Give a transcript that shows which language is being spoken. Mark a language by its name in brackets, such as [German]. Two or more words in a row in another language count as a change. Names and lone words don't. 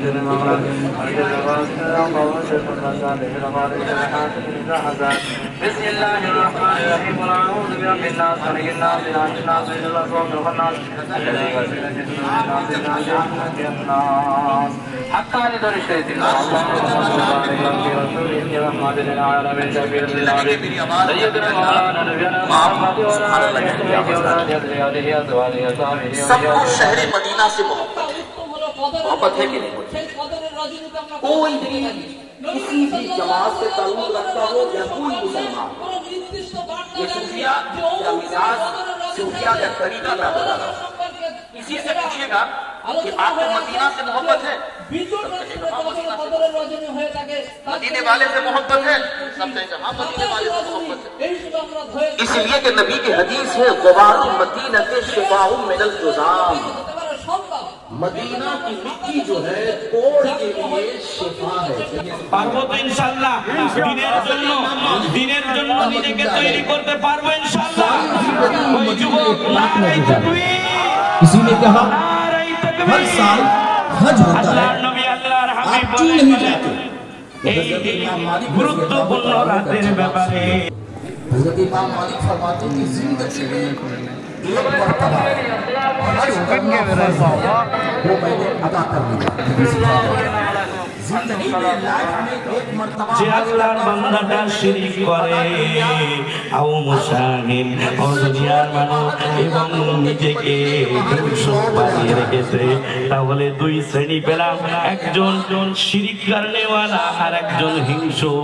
[Arabic] شر ما خلق ومن شر غاسق إذا وقب ومن شر النفاثات في العقد ومن شر حاسد إذا حسد بسم الله الرحمن الرحيم قل أعوذ برب الناس ملك الناس إله الناس من شر الوسواس الخناس الذي يوسوس في صدور الناس حتى ندر الشيطان اللهم صل على رسوله رحمة للعالمين شفيع العالمين سيدنا مولانا نبينا محمد وعلى آله [Urdu] سب کو شہر مدینہ سے محبت ہے کہ نہیں؟ کوئی بھی کسی بھی جماعت سے تعلق رکھتا ہو یا کوئی مسلمان، یہ صوفیہ یا مزاج، صوفیہ یا طریقہ کا بتا رہا ہوں، کسی سے پوچھئے گا کہ آپ کو مدینہ سے محبت ہے، مدینے والے سے محبت ہے، سب سے جہاں مدینے والے سے محبت ہے، اس لیے کہ نبی کی حدیث ہے [Arabic] غبار المدینہ کے شفاء من الجذام، [Urdu] مدینہ کی مٹی جو ہے کوڑ کے لیے شفا ہے۔ [Bangla] পারবো তো ইনশাআল্লাহ, দিনের জন্য নিজেকে তৈরি করতে পারবো ইনশাআল্লাহ। ওই যুবক [Urdu] نعرۂ تکبیر, کسی نے کہا ہر سال حج ہوتا ہے، [Bangla] আল্লাহর নবী আল্লাহর হাবিব [Urdu] آپ کیوں نہیں جاتے؟ [Bangla] এই গুরুত্বপূর্ণ রাতের ব্যাপারে [Urdu] حضرت امام مالک فرماتے ہیں کہ زندگی میں ایک مرتبہ حج کرنا فرض ہے، وہ میں نے ادا کر لیا۔ زندگی میں لائف میں ایک مرتبہ [Bangla] যে আল্লাহর বান্দাটা শিরক করে আও মুশাহিন ও দুনিয়ার মানুষ এবং নিজেকে হিংস্র বানিয়ে রেখেছে, তাহলে দুই শ্রেণী পেলাম, একজন শিরক করনেওয়ালা আর একজন হিংস্র।